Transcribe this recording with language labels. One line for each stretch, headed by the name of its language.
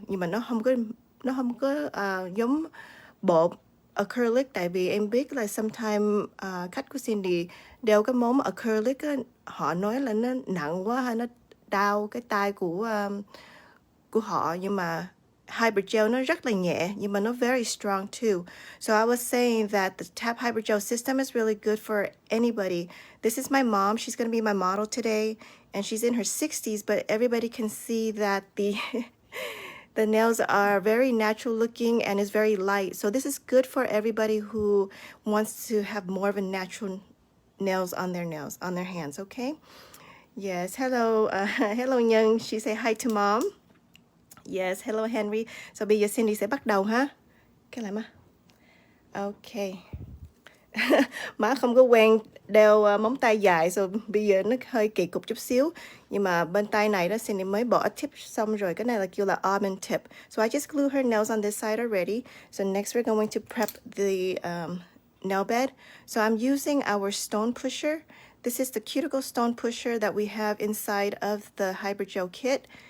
Vietnamese: Nhưng mà nó không có giống bộ acrylic. Tại vì em biết là sometimes khách của Cindy đeo cái móng acrylic á, họ nói là nó nặng quá hay nó đau cái tay của họ. Nhưng mà Hybrid Gel nó rất là nhẹ nhưng mà nó
English: very strong too. So I was saying that the T.A.P Hybrid Gel system is really good for anybody. This is my mom. She's going to be my model today and she's in her 60s, but everybody can see that the nails are very natural looking and is very light. So this is good for everybody who wants to have more of a natural nails, on their hands, okay? Yes, hello, hello Nhân. She say hi to mom. Yes, hello Henry.
Vietnamese: So bây giờ Cindy sẽ bắt đầu ha. Cái lại má. Ok. Má không có quen đeo móng tay dài, so bây giờ nó hơi kỳ cục chút xíu. Nhưng mà bên tay này đó Cindy mới bỏ tip xong rồi. Cái này là kêu là almond tip.
English: So I just glue her nails on this side already. So next we're going to prep the nail bed. So I'm using our stone pusher. This is the cuticle stone pusher that we have inside of the Hybrid Gel kit.